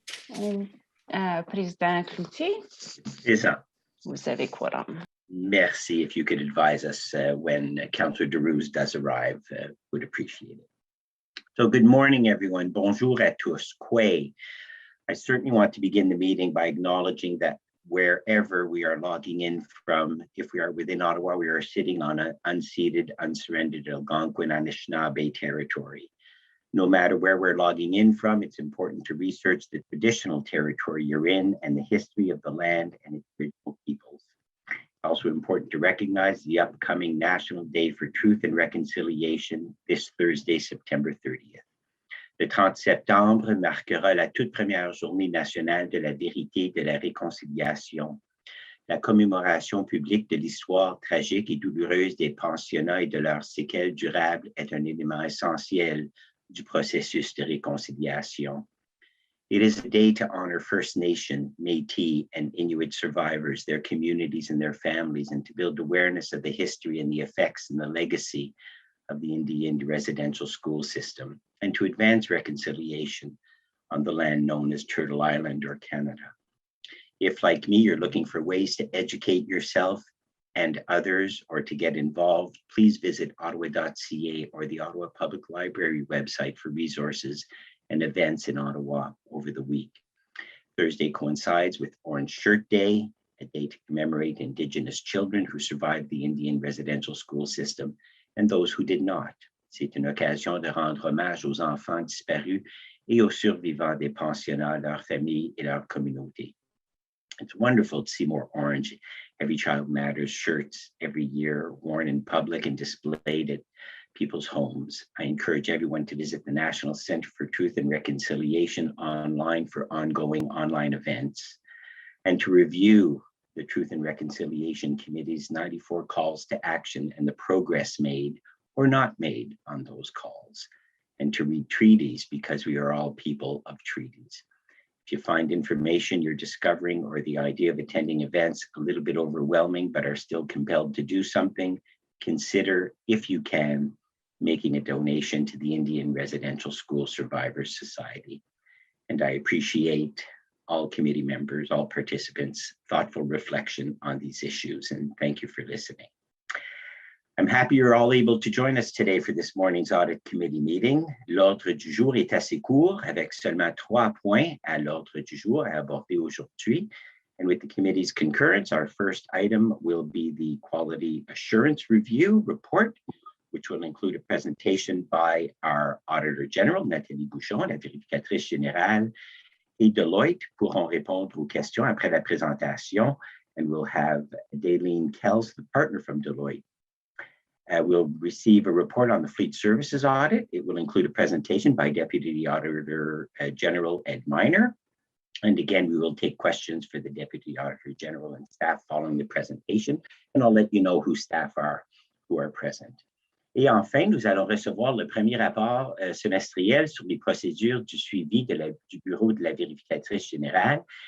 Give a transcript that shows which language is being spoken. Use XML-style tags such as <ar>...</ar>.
<en>And Président Cloutier.</en> <fr>Présent. Vous avez quorum. Merci.</fr> <en>If you could advise us when Councillor Darouz does arrive, would appreciate it. So good morning, everyone.</en> <fr>Bonjour à tous.</fr> <en>Quay. I certainly want to begin the meeting by acknowledging that wherever we are logging in from, if we are within Ottawa, we are sitting on an unceded, unsurrendered Algonquin Anishinaabe territory. No matter where we're logging in from, it's important to research the traditional territory you're in and the history of the land and its original peoples. Also important to recognize the upcoming National Day for Truth and Reconciliation this Thursday, September 30th.</en> <fr>Le 30 septembre marquera la toute première journée nationale de la vérité et de la réconciliation. La commémoration publique de l'histoire tragique et douloureuse des pensionnats et de leurs séquelles durables est un élément essentiel du processus de réconciliation.</fr> <en>It is a day to honor First Nation, Métis, and Inuit survivors, their communities and their families, and to build awareness of the history and the effects and the legacy of the Indian residential school system, and to advance reconciliation on the land known as Turtle Island or Canada. If, like me, you're looking for ways to educate yourself and others or to get involved, please visit ottawa.ca or the Ottawa Public Library website for resources and events in Ottawa over the week. Thursday coincides with Orange Shirt Day, a day to commemorate Indigenous children who survived the Indian residential school system and those who did not.</en> <fr>C'est une occasion de rendre hommage aux enfants disparus et aux survivants des pensionnats, leurs familles et leurs communautés.</fr> <en>It's wonderful to see more orange Every Child Matters shirts every year worn in public and displayed at people's homes. I encourage everyone to visit the National Center for Truth and Reconciliation online for ongoing online events and to review the Truth and Reconciliation Committee's 94 calls to action and the progress made or not made on those calls, and to read treaties because we are all people of treaties. If you find information you're discovering or the idea of attending events a little bit overwhelming, but are still compelled to do something, consider, if you can, making a donation to the Indian Residential School Survivors Society. And I appreciate all committee members, all participants, thoughtful reflection on these issues, and thank you for listening. I'm happy you're all able to join us today for this morning's Audit Committee meeting.</en> <fr>L'ordre du jour est assez court, avec seulement 3 points à l'ordre du jour à aborder aujourd'hui.</fr> <en>And with the committee's concurrence, our first item will be the Quality Assurance Review report, which will include a presentation by our Auditor General, Nathalie Bouchon,</en> <fr>la vérificatrice générale, et Deloitte pourront répondre aux questions après la présentation.</fr> <en>And we'll have Daleen Kells, the partner from Deloitte. We'll receive a report on the Fleet Services audit. It will include a presentation by Deputy Auditor General Ed Minor. And again, we will take questions for the Deputy Auditor General and staff following the presentation. And I'll let you know who staff are who are present.</en> <fr>Et enfin, nous allons recevoir le premier rapport semestriel sur les procédures du suivi du Bureau de la vérificatrice générale.</fr>